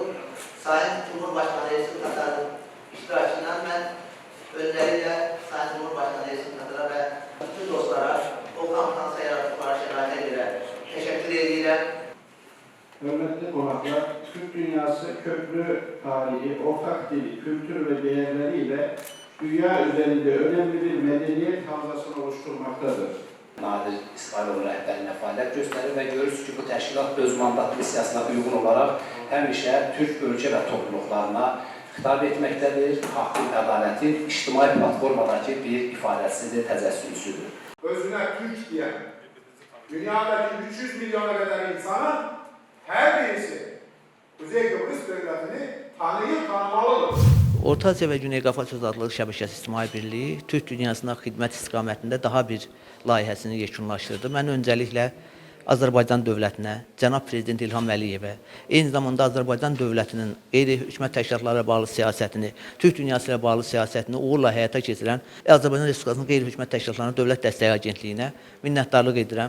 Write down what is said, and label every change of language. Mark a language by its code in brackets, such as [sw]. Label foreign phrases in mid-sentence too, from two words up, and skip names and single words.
[tr] Sayın Cumhurbaşkanı Resul Katar'ın iştirakından ben önleriyle Sayın Cumhurbaşkanı Resul Katar'a ve bütün dostlara o konferansa yarattıkları şerane göre teşekkür ediyorum. Hürmetli konaklar, Türk dünyası köklü tarihi, ortak dili, kültür ve değerleriyle dünya üzerinde önemli bir medeniyet havzasını oluşturmaktadır. [az] Nadir İsrailoğlu rəhbərliyinə fəaliyyət göstərir və görürsünüz ki, bu təşkilat öz mandat missiyasına uyğun olaraq həmişə Türk ölkə və topluluqlarına xitab etməkdədir, haqqın, ədalətin ictimai platformadakı bir ifadəsidir, təcəssüsüdür. [tr] Özüne Türk diyen, dünyadaki 300 milyona kadar insanın her birisi Kuzey Kıbrıs Devleti'ni tanıyıp tanımalıdır. [az] Orta Asiya və Güney Qafqaz Söz Azadlığı Şəbəkəsi İctimai Birliyi Türk dünyasına xidmət istiqamətində daha bir layihəsini yekunlaşdırdı. Mən öncəliklə Azərbaycan dövlətinə, cənab Prezident İlham Əliyevə, eyni zamanda Azərbaycan dövlətinin qeyri-hökumət təşkilatlarına bağlı siyasətini, Türk dünyası ilə bağlı siyasətini uğurla həyata keçirən Azərbaycan Respublikasının qeyri-hökumət təşkilatlarına Dövlət Dəstəyi Agentliyinə minnətdarlıq edirəm.